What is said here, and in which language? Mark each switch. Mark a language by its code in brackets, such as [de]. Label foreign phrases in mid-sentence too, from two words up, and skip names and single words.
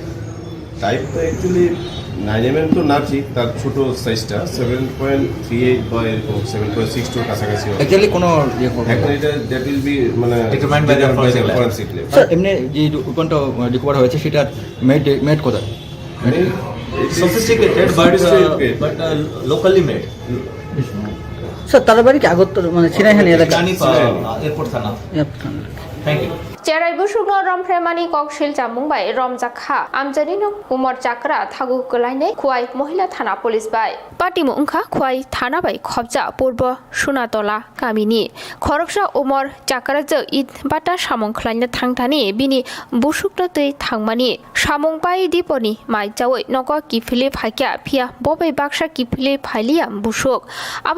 [bn] টাইপ তো অ্যাকচুয়ালি 9mm তো না, ঠিক তার ছোট সাইজটা 7.38 বা এরকম 7.62 কাছাকাছি। অ্যাকচুয়ালি কোনো এখন এটা [en] that will be [bn] মানে [en] determined by the forensic lab. [bn] স্যার এমনি যে ওয়েপনটা রিকভার হয়েছে সেটা মেড কোথায়? [en] sophisticated but locally made. [bn] স্যার তার বাড়ি কি আগত মানে চিনাইহানি এলাকা? এয়ারপোর্ট থানা। [en] thank you. [trp] Cerai busuk no rom premani kok shil jamung bai rom jakha amjani no umar chakra thagu kolaine khuai mohila thana police bai party mo ungkha khuai thana bai khobja purbo sunatola kamini khoroksa umar chakra je id bata samong khlaina thangthani bini busuk no tei thangmani samong bai diponi mai jawoi noko kifili phakya phia bobai baksa kifili phailia busuk abo